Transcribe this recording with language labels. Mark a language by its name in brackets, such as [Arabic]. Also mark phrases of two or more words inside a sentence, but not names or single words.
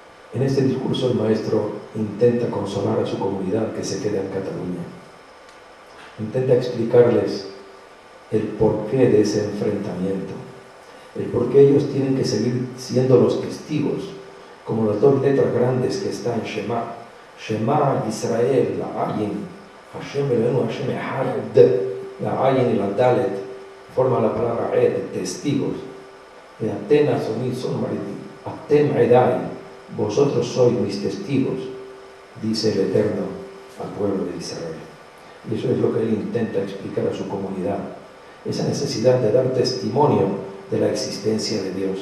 [Spanish] En este discurso el maestro intenta consolar a su comunidad que se queda en Cataluña. Intenta explicarles el porqué de ese enfrentamiento, el por qué ellos tienen que seguir siendo los testigos, como las dos letras grandes que están en Shema. [Hebrew] שמע ישראל, [Spanish] la Ayin, [Hebrew] השם אלוהינו, השם אחד, [Spanish] la Ayin y la Dalet forman la palabra Ed, testigos. Y Atenas son [Hebrew] אתם עדי, [Spanish] vosotros sois mis testigos, dice el Eterno al pueblo de Israel. Y eso es lo que él intenta explicar a su comunidad, esa necesidad de dar testimonio de la existencia de Dios.